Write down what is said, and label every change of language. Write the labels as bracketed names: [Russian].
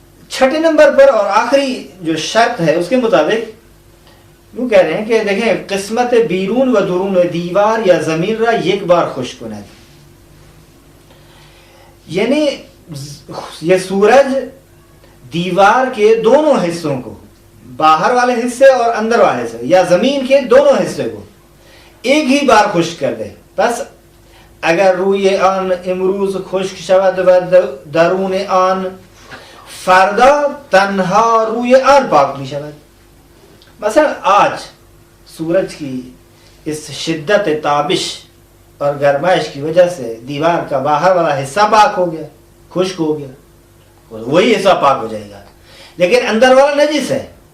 [Urdu] چھٹے نمبر پر اور آخری جو شرط ہے اس کے مطابق یوں کہہ رہے ہیں کہ دیکھیں [Persian] قسمت بیرون و درون دیوار یا زمین را یک بار خشک کند. [Urdu] یعنی یہ سورج دیوار کے دونوں حصوں کو، باہر والے حصے اور اندر والے حصے یا زمین کے دونوں حصے کو ایک ہی بار خشک کر دے. [Persian] بس اگر روی آن امروز خشک شود و درون آن فردا تنہا روی آن پاک می شود. [Urdu] مثلا آج سورج کی اس شدت تابش اور گرمائش کی وجہ سے دیوار کا باہر والا حصہ پاک ہو گیا، خشک ہو گیا، وہی حصہ پاک ہو جائے گا، لیکن اندر والا نجس ہے.